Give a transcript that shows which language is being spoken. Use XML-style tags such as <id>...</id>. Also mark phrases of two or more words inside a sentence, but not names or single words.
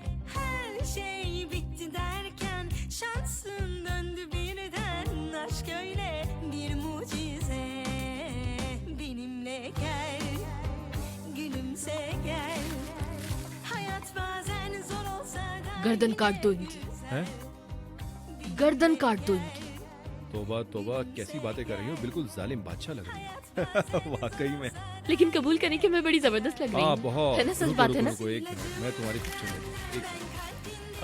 <tr>Her şey bitti derken şansın döndü birden. Aşk öyle bir mucize, benimle gel, gülümse gel. Hayat bazen zor olsa da</tr> <hi>गर्दन काट दो इनकी, हैं? गर्दन काट दो इनकी। तोबा तोबा, कैसी बातें कर रही हो, बिल्कुल जालिम बादशाह लग रही हो। वाकई में। लेकिन कबूल करें कि मैं बड़ी जबरदस्त लग रही हाँ हूँ, बहुत। है ना? सच रुको, बात रुको, है ना? रुको, एक मिनट, मैं तुम्हारी पिक्चर लेता हूँ, एक मिनट।</hi>